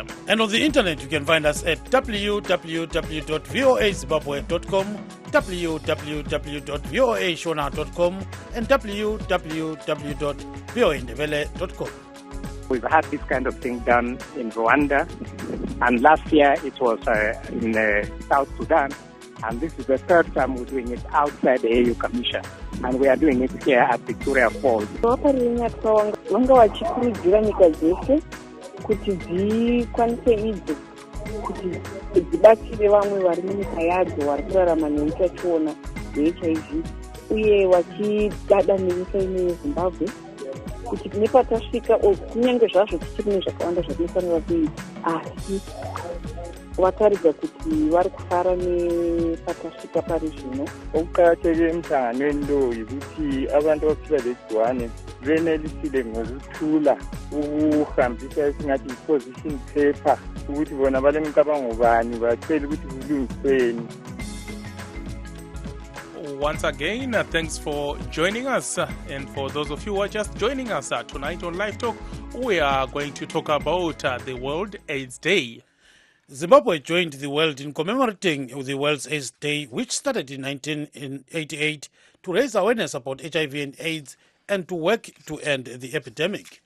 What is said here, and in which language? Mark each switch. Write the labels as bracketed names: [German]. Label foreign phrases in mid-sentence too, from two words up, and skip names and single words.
[English] And on the internet, you can find us at www.voazimbabwe.com, www.voashona.com, and www.voindevele.com. We've had this kind of thing done in Rwanda, and last year it was in South Sudan, and this is the third time we're doing it outside the AU Commission, and we are doing it here at Victoria Falls. [Shona] Vanga vachikurudzira nyika dzese kuti dzikwanise idzo kuti dzibatsire vamwe vari munyika yadzo vari kurarama neutachiona hweHIV, uye vachidada nenyika ino yeZimbabwe kuti nepatasvika kunyange zvazvo tichiri nezvakawanda zvatinofanira kuita, asi vataridza kuti vari kufara nepatasvika pari zvino. [North Ndebele] Okuqakatheke emhlanganweni lo yikuthi abantu abaphila legciwane benelisile ngokuthula ukuhambisa esingathi i- [English] position paper [North Ndebele] ukuthi bona balemicabango bani batshele ukuthi kulungisweni. [English] Once again, thanks for joining us. And for those of you who are just joining us tonight on Live Talk, we are going to talk about the World AIDS Day. Zimbabwe joined the world in commemorating the World AIDS Day, which started in 1988 to raise awareness about HIV and AIDS and to work to end the epidemic.